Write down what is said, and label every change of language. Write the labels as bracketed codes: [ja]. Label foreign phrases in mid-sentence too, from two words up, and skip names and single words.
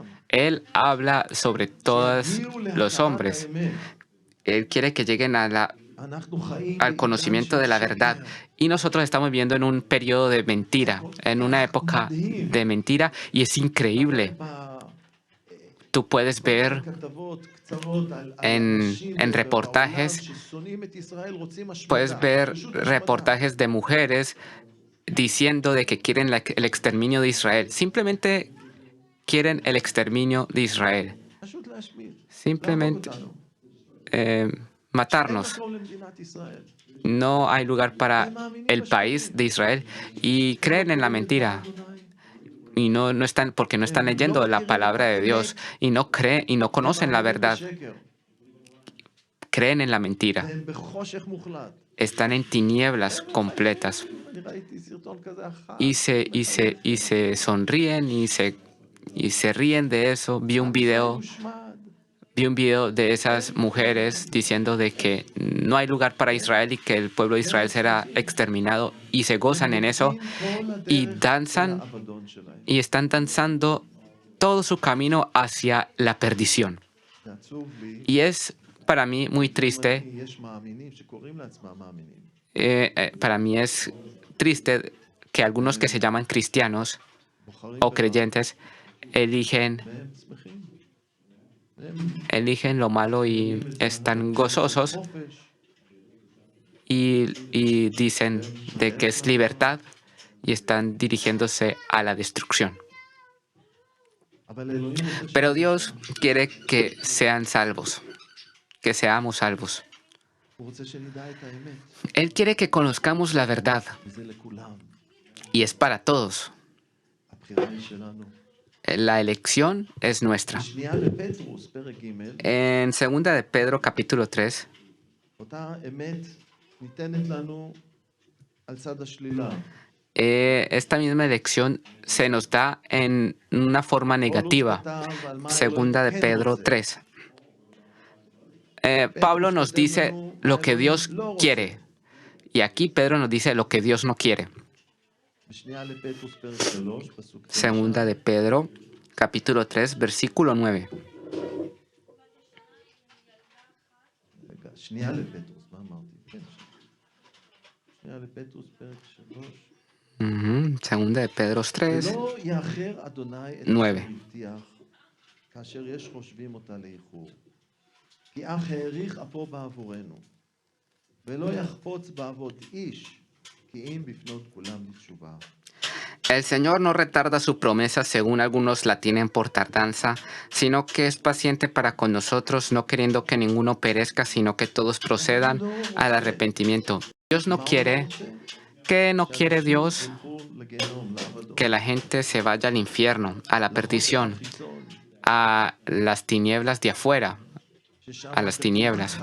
[es] Él habla sobre todos [he] שיגיעו [es] los [he] להכרת [es] hombres. [he] האמת. [es] Él quiere que lleguen [he] אנחנו חיים [es] al [he] בעידן [es] conocimiento [he] של [es] de la verdad. [he] שקר. [es] Y nosotros estamos viviendo en un periodo de mentira, en una época de mentira, y es increíble. Tú puedes ver [he] בכתבות קצרות על [es] en [he] אנשים [es] reportajes, [he] בעולם ששונאים את ישראל, רוצים השמדה. [es] puedes ver [he] פשוט השמדה. [es] reportajes de mujeres diciendo de que quieren el exterminio de Israel. Simplemente quieren el exterminio de Israel. [he] פשוט להשמיד. [es] Simplemente [he] להרוג אותנו. אין [es] matarnos. [he] מקום למדינת ישראל. [es] No hay lugar para el país de Israel y creen en la mentira. Y no están, porque no están leyendo la palabra de Dios y no creen y no conocen la verdad. Creen en la mentira. [he] והם בחושך מוחלט. [es] Están en tinieblas completas [he] אני ראיתי סרטון כזה אחד. [es] y se sonríen y se ríen de eso. Vi un video de esas mujeres diciendo de que no hay lugar para Israel y que el pueblo de Israel será exterminado, y se gozan en eso y danzan y están danzando todo su camino hacia la perdición. [he] זה עצוב לי. [es] Y es para mí muy triste, [he] יש מאמינים שקוראים לעצמם מאמינים. [es] para mí es triste que algunos que se llaman cristianos [he] בוחרים [es] o creyentes eligen [he] והם שמחים. [es] eligen lo malo y están gozosos [he] חופש. [es] y dicen de que es libertad y están dirigiéndose a la destrucción. [he] אבל אלוהים רוצה [es] Pero Dios quiere que sean salvos, que seamos salvos. [he] הוא רוצה שנדע את האמת. [es] Él quiere que conozcamos la verdad [he] וזה לכולם. [es] y es para todos. [he] הבחירה היא שלנו. [es] La elección es nuestra. [he] בשנייה לפטרוס, פרק ג', [es] En 2 de Pedro capítulo 3, [he] אותה אמת ניתנת לנו על צד השלילה. [es] esta misma elección se nos da en una forma negativa. 2 de Pedro 3. Pablo nos dice lo que Dios quiere. Y aquí Pedro nos dice lo que Dios no quiere. [he] בשנייה לפטרוס, פרק 3, פסוק 9. [es] 2 de Pedro, capítulo 3, versículo 9. [he] רגע, שנייה לפטרוס, מה אמרתי? כן, שנייה לפטרוס, פרק 3. [es] 2 de Pedro 3, [he] ולא יאחר אדוני את [es] 9. [he] אשר הבטיח, כאשר יש חושבים אותה לאיחור. כי אך האריך אפו בעבורנו, ולא יחפוץ בעבוד איש, כי אם בפנות כולם לתשובה. [es] El Señor no retarda su promesa según algunos la tienen por tardanza, sino que es paciente para con nosotros, no queriendo que ninguno perezca, sino que todos procedan al arrepentimiento. Dios no quiere, ¿qué no quiere Dios? Que la gente se vaya al infierno, a la perdición, a las tinieblas de afuera, a las tinieblas.